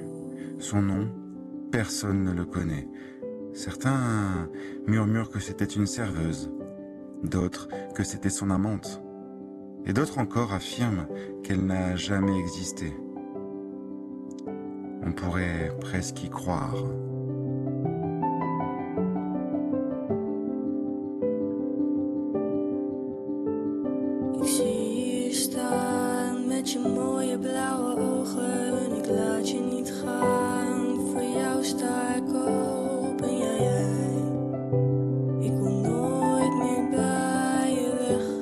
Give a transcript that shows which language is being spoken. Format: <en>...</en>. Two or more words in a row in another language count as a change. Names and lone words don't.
<fr>Son nom, personne ne le connaît. Certains murmurent que c'était une serveuse, d'autres que c'était son amante, et d'autres encore affirment qu'elle n'a jamais existé. On pourrait presque y croire.</fr> <nl>Ik zie je staan met met je mooie blauwe ogen. Ik laat je niet gaan, voor jou sta ik open. Ja, jij, ik wil nooit meer bij je weg.</nl>